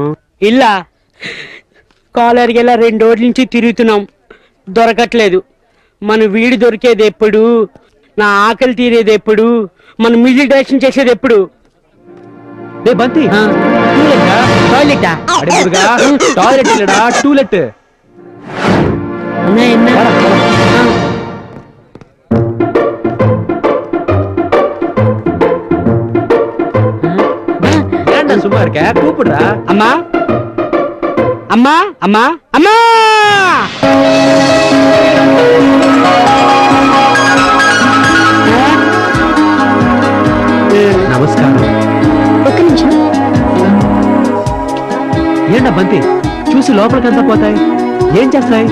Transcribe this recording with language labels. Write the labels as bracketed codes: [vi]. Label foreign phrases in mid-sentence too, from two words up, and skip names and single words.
[te] ఇల్లా కాలర్కి ఇలా 2 రోజుల నుంచి తిరుగుతున్నాం, దొరకట్లేదు. మన వీడు దొరికేది ఎప్పుడు? నా ఆకలి తీరేది ఎప్పుడు? మన మ్యూజిక్ డైరెక్షన్ చేసేది ఎప్పుడు? బంతి టాయిలెటా? టాయిలెట్ లేడా, టూలెట్. [ta] சும்மா இருக்க, கூப்பிடுறா. [te] అమ్మా అమ్మా అమ్మా అమ్మా. నమస్కారం. ఒక్క నిమిషం. ఏంటా బంతి, చూసి లోపలికంతా పోతాయి, ఏం చేస్తాయి?